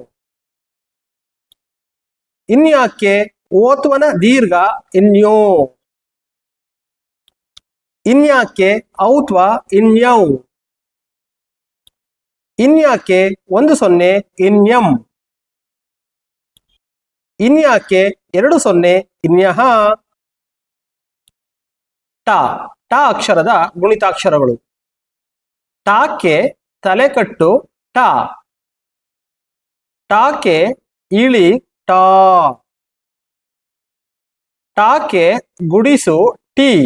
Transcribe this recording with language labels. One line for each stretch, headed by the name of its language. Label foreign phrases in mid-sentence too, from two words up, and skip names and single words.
Kannada: ಇನ್ಯಾಕ್ಕೆ ಓತ್ವನ ದೀರ್ಘ ಇನ್ಯೋ. ಇನ್ಯಾಕ್ಕೆ ಔತ್ವ ಇನ್ಯೌ. ಇನ್ಯಾಕ್ಕೆ 10 ಇನ್ಯಂ. ಇನ್ಯಾಕ್ಕೆ 20 ಇನ್ಯಹ. ಟ ಟ ಅಕ್ಷರದ ಗುಣಿತಾಕ್ಷರಗಳು. ಟಾಕ್ಕೆ ತಲೆಕಟ್ಟು ಟ. ಟಾಕೆ ಇಳಿ ಟಾ. ಟಾಕೆ ಗುಡಿಸು ಟಿ.